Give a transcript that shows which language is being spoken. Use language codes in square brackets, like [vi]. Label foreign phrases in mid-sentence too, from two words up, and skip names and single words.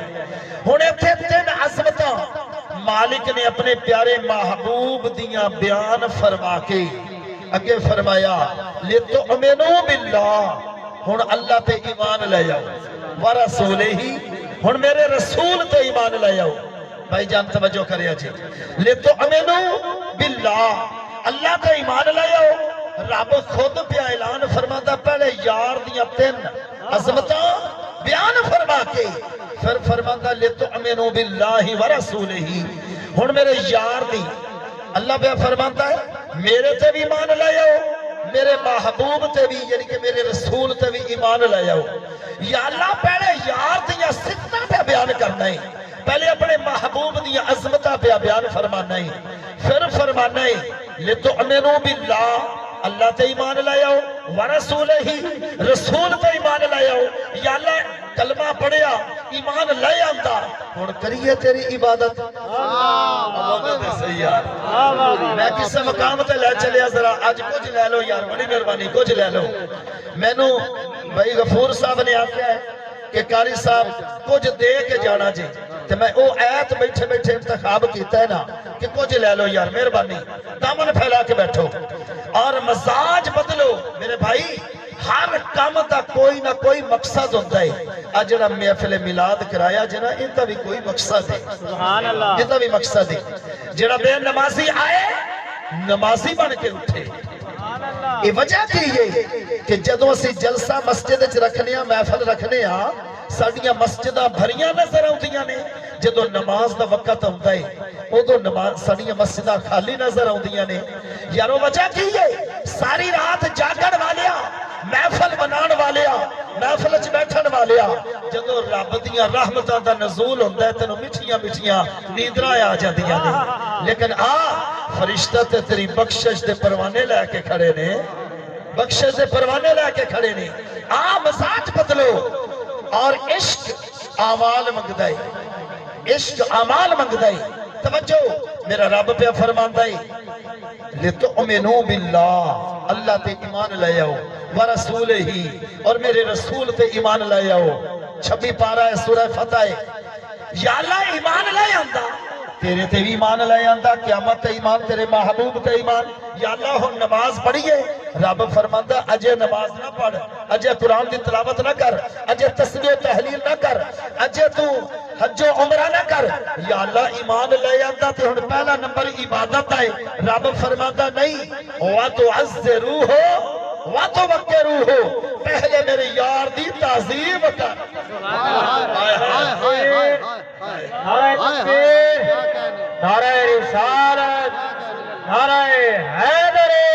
[pa] ہونے تھے 3 عظمتاں مالک نے اپنے پیارے محبوب دیاں بیان فرما کے اگے فرمایا [ar] لِتُؤْمِنُوا بِاللَّهِ، [pa] ہن اللہ تے ایمان لے جاؤ، وَرَسُولِهِ ہن میرے رسول تے ایمان لے جاؤ۔ بھائی جان توجہ کریا جی، [ar] لِتُؤْمِنُوا بِاللَّهِ [pa] اللہ تے ایمان لے جاؤ۔ رب خود پہ اعلان فرماتا پہلے یار دیاں 3 عظمتاں بیان فرما کے پھر فرماتا [ar] لِتُؤْمِنُوا بِاللَّهِ وَرَسُولِهِ، [pa] ہن میرے یار دی اللہ پہ فرماتا ہے میرے تے بھی ایمان لے جاؤ، میرے محبوب تے بھی یعنی کہ میرے رسول تے بھی ایمان لے جاؤ۔ یا اللہ پہلے یار دیاں صفتاں پہ بیان کرنا ہے، پہلے اپنے محبوب دیاں عظمتاں پہ بیان فرمانا ہے، پھر فرمانا ہے [ar] لِتُؤْمِنُوا بِاللَّهِ [pa] اللہ تے ایمان لے آؤ، وَرَسُولِهِ رسول تے ایمان لے آؤ۔ یا اللہ کلمہ پڑھیا ایمان لے آندا، ہن کریے تیری عبادت۔ میں کسے مقام تے لے چلیا ذرا اج کچھ لے لو یار، بڑی مہربانی کچھ لے لو۔ مینوں بھائی غفور صاحب نے آکھیا ہے کہ قاری صاحب کچھ دے کے جانا جی، تے میں او آیت بیٹھے بیٹھے انتخاب کیتا ہے نا کہ کچھ لے لو یار، مہربانی دامن پھیلا کے بیٹھو اور مزاج بدلو میرے بھائی۔ ہر کام دا کوئی نہ کوئی مقصد ہوتا ہے، جڑا محفل میلاد کرایا جنا ان دا بھی کوئی مقصد ہے، [ar] سبحان اللہ، [pa] ان دا بھی مقصد ہے۔ جڑا بے نمازی آئے نمازی بن کے اٹھے، یہ وجہ کی ہے کہ جدوں اسی جلسہ مسجد وچ رکھنے ہاں، محفل رکھنے ہاں، ساڈیاں مسجداں بھریاں نظر آؤندیاں نے، جدوں نماز دا وقت آوندا ہے ادوں نماز ساڈیاں مسجداں خالی نظر آؤندیاں نے۔ یارو وجہ کی ہے ساری رات جاگن والیاں محفل منان والیا محفل وچ بیٹھن والیا جدوں رب دیاں رحمتاں دا نزول ہوندا ہے تینوں مٹھیاں مٹھیاں نیندراں آ جاندیاں نے لیکن فرشتہ تے تیری بخشش دے پروانے لے کے کھڑے نے بخشش دے پروانے لے کے کھڑے نے مزاج بدلو اور عشق اعمال منگدا ہے عشق اعمال منگدا ہے توجہ میرا رب پہ فرماندا ہے [ar] لتؤمنوا باللہ [pa] اللہ تے ایمان لے آؤ ورسول ہی اور میرے رسول تے ایمان لے آؤ 26 پارہ ہے سورہ فتح ہے یا اللہ ایمان لے آندا تیرے تے بھی ایمان لے آندا قیامت تے ایمان تیرے محبوب تے ایمان یا اللہ ہن نماز پڑھیے رب فرماندا اجے نماز نہ پڑھ اجے قرآن دی تلاوت نہ کر اجے تسبیح و تحلیل نہ کر اجے تو حج و عمرہ نہ کر یا اللہ ایمان لے آندا تے ہن پہلا نمبر عبادت ہے رب فرماندا نہیں [ar] وَتُعَزِّرُوهُ وَتُوَقِّرُوهُ [pa] پہلے میرے یار دی تعظیم کر نعرہ رسالت نعرہ حیدر